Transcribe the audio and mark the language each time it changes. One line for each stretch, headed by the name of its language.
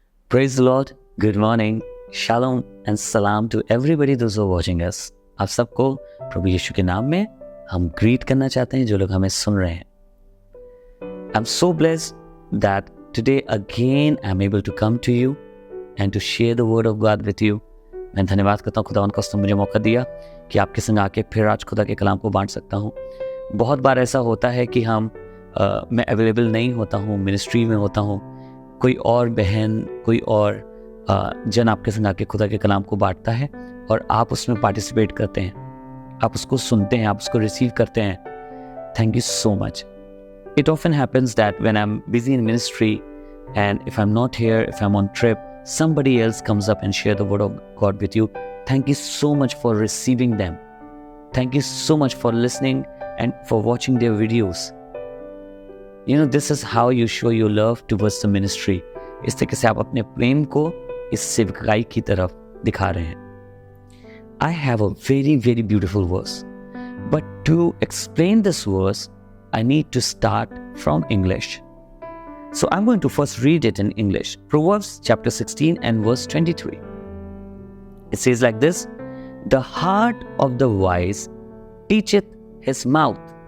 English: Praise the Lord, good morning, shalom and salam to everybody those who are watching us.
Hindi: आप सबको प्रभु यीशु के नाम में हम ग्रीट करना चाहते हैं जो लोग हमें सुन रहे हैं.
English: I'm so blessed that today again I'm able to come to you and to share the word of God with you.
Hindi: मैं धन्यवाद करता हूँ खुदावंद को उसने मुझे मौका दिया कि आपके संग आके फिर आज खुदा के कलाम को बांट सकता हूँ. बहुत बार ऐसा होता है कि मैं अवेलेबल नहीं होता हूँ, मिनिस्ट्री में होता हूँ, कोई और बहन, कोई और जन आपके संग आके खुदा के कलाम को बांटता है और आप उसमें पार्टिसिपेट करते हैं, आप उसको सुनते हैं, आप उसको रिसीव करते हैं.
English: Thank you so much. It often happens that when I'm busy in ministry and if I'm not here, if I'm on trip, somebody else comes up and share the word of God with you. Thank you so much for receiving them. Thank you so much for listening and for watching their videos. You know, this is how you show your love towards the ministry.
Hindi: इस तरीके से आप अपने प्रेम को इस सेवकाई की तरफ दिखा रहे हैं.
English: I have a very, very beautiful verse. But to explain this verse, I need to start from English. So I'm going to first read it in English. Proverbs chapter 16 and verse 23. It says like this: The heart of the wise teacheth his mouth.